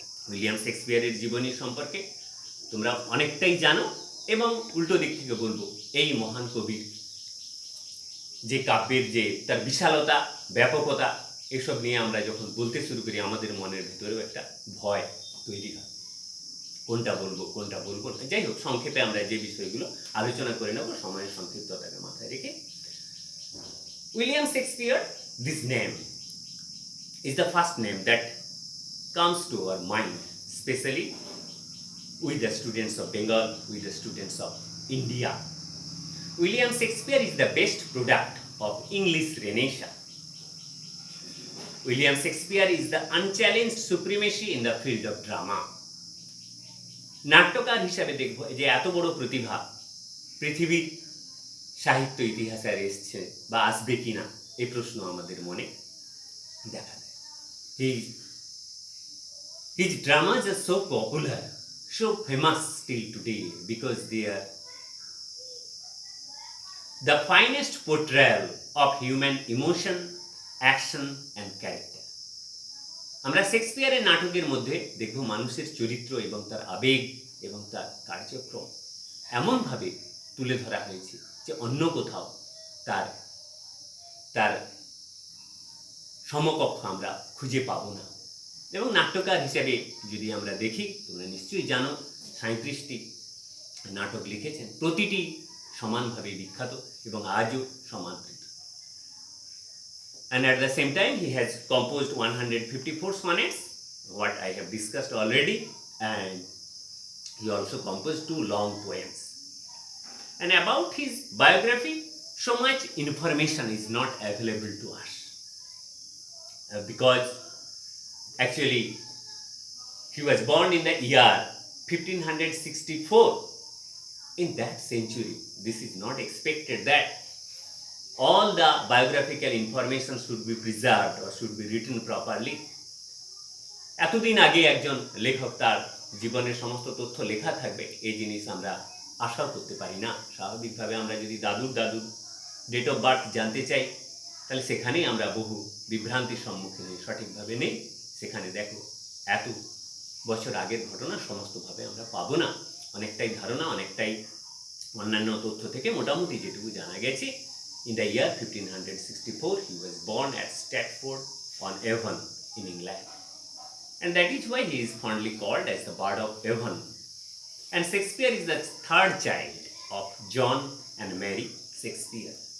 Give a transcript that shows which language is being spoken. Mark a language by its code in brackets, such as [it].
[bn] William শেক্সপিয়ারের জীবনী সম্পর্কে তোমরা অনেকটাই জানো, এবং উল্টো দিক থেকে বলবো এই মহান কবির যে কাব্যের যে তার বিশালতা, ব্যাপকতা, এসব নিয়ে আমরা যখন বলতে শুরু করি আমাদের মনের ভিতরেও একটা ভয় তৈরি হয়, কোনটা বলবো না। যাই হোক, সংক্ষেপে আমরা যে বিষয়গুলো আলোচনা করে নেব সময়ের সংক্ষিপ্ততাকে মাথায় রেখে। [en] William Shakespeare, this name is the first name that comes to our mind, especially with the students of Bengal, with the students of India. William Shakespeare is the best product of English Renaissance. William Shakespeare is the unchallenged supremacy in the field of drama. [bn] নাট্যকার হিসাবে দেখব যে এত বড় প্রতিভা পৃথিবীর সাহিত্য ইতিহাসে আর এসছে বা আসবে কিনা, এই প্রশ্ন আমাদের মনে দেখা দেয়। [en] His dramas are so popular, so famous till today because they are the finest portrayal of human emotion, action and character. [bn] আমরা শেক্সপিয়ারের নাটকের মধ্যে দেখব মানুষের চরিত্র এবং তার আবেগ এবং তার কার্যক্রম এমনভাবে তুলে ধরা হয়েছে যে অন্য কোথাও তার তার সমকক্ষ আমরা খুঁজে পাবো না। এবং নাট্যকার হিসেবে যদি আমরা দেখি, তোমরা নিশ্চয়ই জানো 37টি নাটক লিখেছেন, প্রতিটি সমানভাবে বিখ্যাত এবং আজও সমাদৃত। [en] And at the same time he has composed 154 sonnets, what I have discussed already, and he also composed 2 long poems. And about his biography, so much information is not available to us because actually he was born in the year 1564. In that century, this is not expected that all the biographical information should be preserved or should be written properly. [bn] এতদিন আগে একজন লেখক তার জীবনের সমস্ত তথ্য লেখা থাকবে, এই জিনিস আমরা আশাও করতে পারি না। স্বাভাবিকভাবে আমরা যদি দাদুর [en] date of birth [bn] জানতে চাই, তাহলে সেখানেই আমরা বহু বিভ্রান্তির সম্মুখীন হই, সঠিকভাবে নেই। সেখানে দেখো এত বছর আগের ঘটনা সমস্তভাবে আমরা পাবো না, অনেকটাই ধারণা, অনেকটাই অন্যান্য তথ্য থেকে মোটামুটি যেটুকু জানা গেছে। [en] In the year 1564, he was born at Stratford-on-Avon in England. And that is why he is fondly called as the Bard of Avon. And Shakespeare is the third child of John and Mary Shakespeare.